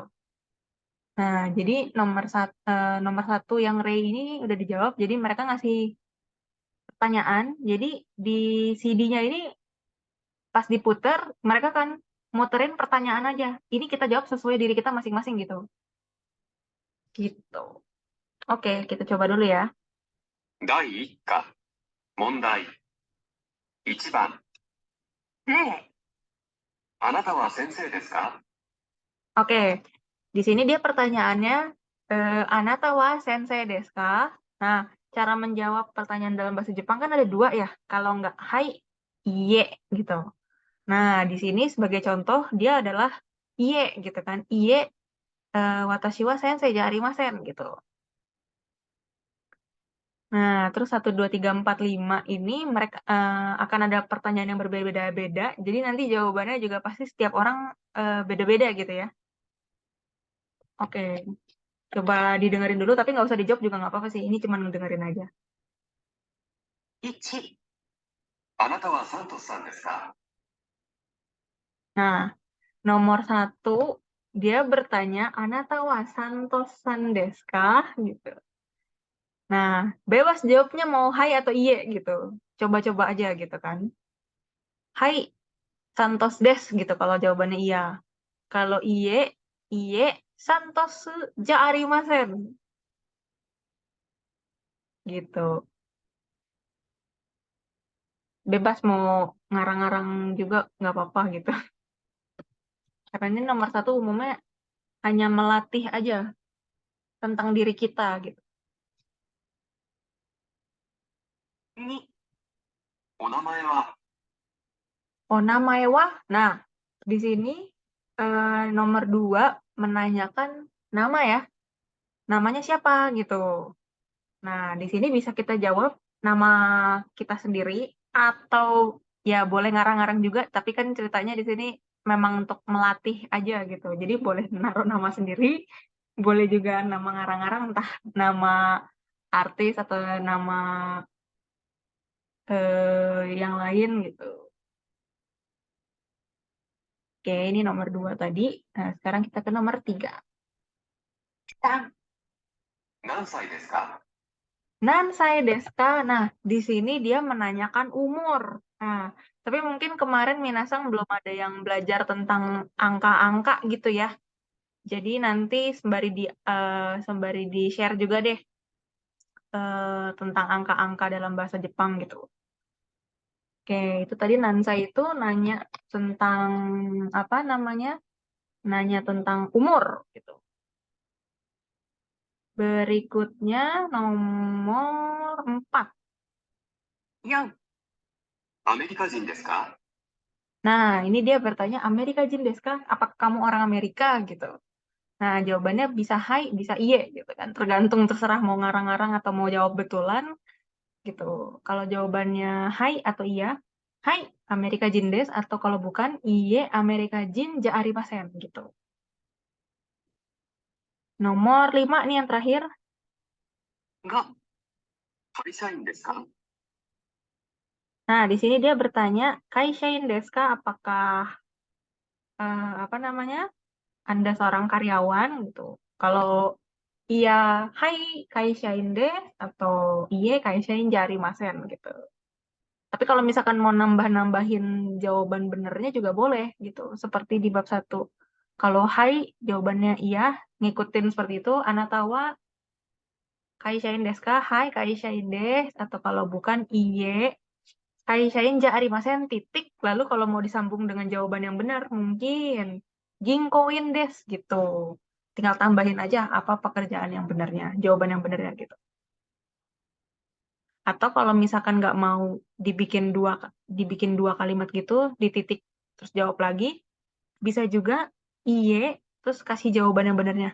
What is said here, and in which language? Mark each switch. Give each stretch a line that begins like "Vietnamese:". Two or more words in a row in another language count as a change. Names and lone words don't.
Indonesian: Nah, jadi nomor satu yang rei ini udah dijawab, jadi mereka ngasih pertanyaan. Jadi di CD-nya ini pas diputer, mereka kan muterin pertanyaan aja. Ini kita jawab sesuai diri kita masing-masing gitu. Gitu. Oke, kita coba dulu ya.
Japanese: 第1課問題1番ねあなたは先生ですか
Indonesian: Oke, di sini dia pertanyaannya,
Japanese: あなたは先生ですか?
Indonesian: Nah, cara menjawab pertanyaan dalam bahasa Jepang kan ada 2 ya. Kalau nggak hai, iye gitu. Nah, di sini sebagai contoh dia adalah iye gitu kan.
Japanese: Iye, 私は先生じゃありません gitu.
Indonesian: Nah, terus 1, 2, 3, 4, 5 ini mereka akan ada pertanyaan yang berbeda-beda. Jadi nanti jawabannya juga pasti setiap orang beda-beda gitu ya. Oke, coba didengerin dulu, tapi nggak usah dijawab juga nggak apa-apa sih. Ini cuma ngedengerin aja.
Japanese: 1 あなたはサントスさんですか
Indonesian: Nah, nomor 1, dia bertanya,
Japanese: あなたはサントスさんですか?
Indonesian: Gitu. Nah, bebas jawabnya mau hai atau iye gitu. Coba-coba aja gitu kan.
Japanese: はい、サントスです
Indonesian: gitu kalau jawabannya iya.
Japanese: Kalau いいえ、サントスじゃありません.
Indonesian: Gitu. Bebas mau ngarang-ngarang juga nggak apa-apa gitu. Karena ini nomor 1 umumnya hanya melatih aja tentang diri kita gitu.
Japanese: 2 お名前はお名前は,
Indonesian: nah di sini nomor 2 menanyakan nama ya, namanya siapa gitu. Nah di sini bisa kita jawab nama kita sendiri atau ya boleh ngarang-ngarang juga, tapi kan ceritanya di sini memang untuk melatih aja gitu. Jadi boleh naruh nama sendiri, boleh juga nama ngarang-ngarang, entah nama artis atau nama yang lain gitu. Oke, ini nomor 2 tadi. Nah, sekarang kita ke nomor 3.
Japanese: 何歳ですか? 何歳ですか?
Indonesian: Nah, di sini dia menanyakan umur. Nah, tapi mungkin kemarin Minasang belum ada yang belajar tentang angka-angka gitu ya. Jadi nanti sembari di share juga deh tentang angka-angka dalam bahasa Jepang gitu. Oke, itu tadi Nansai itu nanya tentang apa namanya? Nanya tentang umur gitu. Berikutnya nomor 4. 4.
Japanese: アメリカ人ですか?
Indonesian: Nah, ini dia bertanya,
Japanese: アメリカ人ですか?
Indonesian: Apakah kamu orang Amerika gitu? Nah, jawabannya bisa hai, bisa iye gitu kan. Tergantung terserah mau ngarang-ngarang atau mau jawab betulan gitu. Kalau jawabannya hai atau iya,
Japanese: はいアメリカ人です,
Indonesian: atau kalau bukan
Japanese: いいえアメリカ人じゃありません
Indonesian: gitu. Nomor 5 nih yang terakhir.
Japanese: が、会社員ですか?
Indonesian: Nah, di sini dia bertanya,
Japanese: 会社員ですか?
Indonesian: Apakah apa namanya? Anda seorang karyawan gitu. Kalau iya,
Japanese: はい会社員です,
Indonesian: atau
Japanese: いいえ会社員じゃありません
Indonesian: gitu. Tapi kalau misalkan mau nambah-nambahin jawaban benernya juga boleh gitu. Seperti di bab 1. Kalau hai jawabannya iya, ngikutin seperti itu.
Japanese: あなたは会社員ですか? はい会社員です.
Indonesian: Atau kalau bukan
Japanese: いいえ会社員じゃありません
Indonesian: titik. Lalu kalau mau disambung dengan jawaban yang benar mungkin
Japanese: 銀行員です
Indonesian: gitu. Tinggal tambahin aja apa pekerjaan yang benarnya, jawaban yang benarnya gitu. Atau kalau misalkan nggak mau dibikin dua kalimat gitu, dititik terus jawab lagi, bisa juga iye terus kasih jawaban yang benarnya.